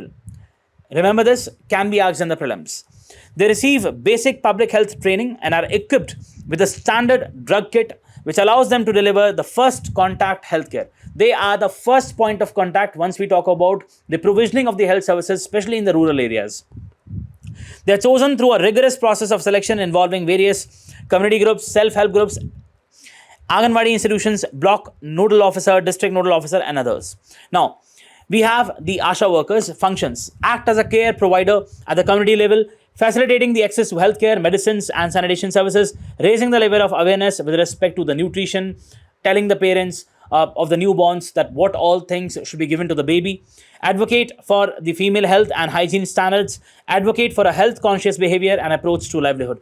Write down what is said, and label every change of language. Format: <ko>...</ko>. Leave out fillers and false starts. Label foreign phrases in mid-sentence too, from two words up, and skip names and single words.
<en>Remember this, can be asked in the prelims. They receive basic public health training and are equipped with a standard drug kit which allows them to deliver the first contact healthcare. They are the first point of contact once we talk about the provisioning of the health services, especially in the rural areas. They are chosen through a rigorous process of selection involving various community groups, self-help groups, Anganwadi institutions, block nodal officer, district nodal officer, and others. Now, we have the ASHA workers functions, act as a care provider at the community level, facilitating the access to healthcare, medicines, and sanitation services, raising the level of awareness with respect to the nutrition, telling the parents of the newborns that what all things should be given to the baby, advocate for the female health and hygiene standards, advocate for a health conscious behavior and approach to livelihood.</en>